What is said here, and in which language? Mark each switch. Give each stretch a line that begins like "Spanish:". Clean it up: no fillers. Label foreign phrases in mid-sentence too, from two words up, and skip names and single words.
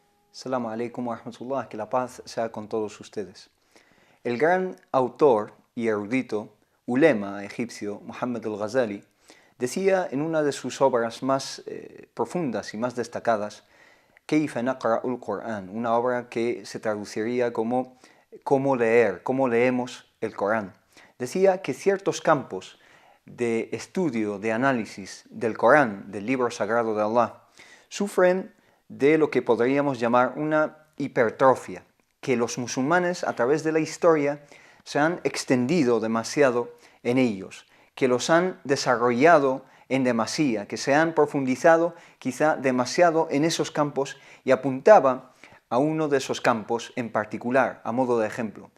Arabic: السلام عليكم ورحمة الله,
Spanish: que la paz sea con todos ustedes. El gran autor y erudito, ulema egipcio, Muhammad al-Ghazali, decía en una de sus obras más profundas y más destacadas,
Arabic: كيف نقرأ القرآن,
Spanish: una obra que se traduciría como cómo leer, cómo leemos el Corán. Decía que ciertos campos de estudio, de análisis del Corán, del libro sagrado de Allah, sufren de lo que podríamos llamar una hipertrofia, que los musulmanes a través de la historia se han extendido demasiado en ellos, que los han desarrollado en demasía, que se han profundizado quizá demasiado en esos campos, y apuntaba a uno de esos campos en particular, a modo de ejemplo.